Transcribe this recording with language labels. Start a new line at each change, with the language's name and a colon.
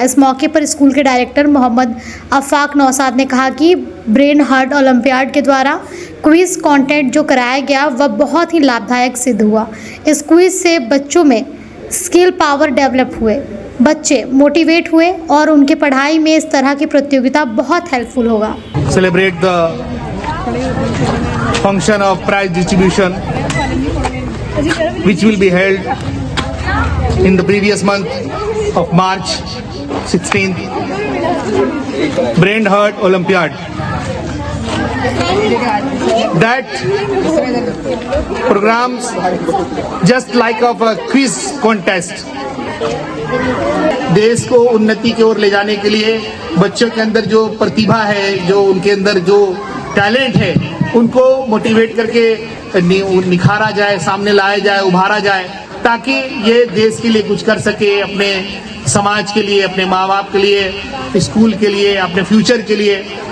Hindi: इस मौके पर स्कूल के डायरेक्टर मोहम्मद आफाक नौशाद ने कहा कि ब्रेन हर्ट ओलंपियाड के द्वारा क्विज कंटेंट जो कराया गया वह बहुत ही लाभदायक सिद्ध हुआ। इस क्विज से बच्चों में स्किल पावर डेवलप हुए, बच्चे मोटिवेट हुए और उनके पढ़ाई में इस तरह की प्रतियोगिता बहुत हेल्पफुल होगा।
English: Celebrate the function of prize distribution which will be held in the previous month of March 16th, Brain Hurt Olympiad. That programs just like of a quiz contest.
Hindi: देश को उन्नति की ओर ले जाने के लिए बच्चों के अंदर जो प्रतिभा है, जो उनके अंदर जो टैलेंट है, उनको मोटिवेट करके निखारा जाए, सामने लाया जाए, उभारा जाए, ताकि ये देश के लिए कुछ कर सके, अपने समाज के लिए, अपने माँ बाप के लिए, स्कूल के लिए, अपने फ्यूचर के लिए।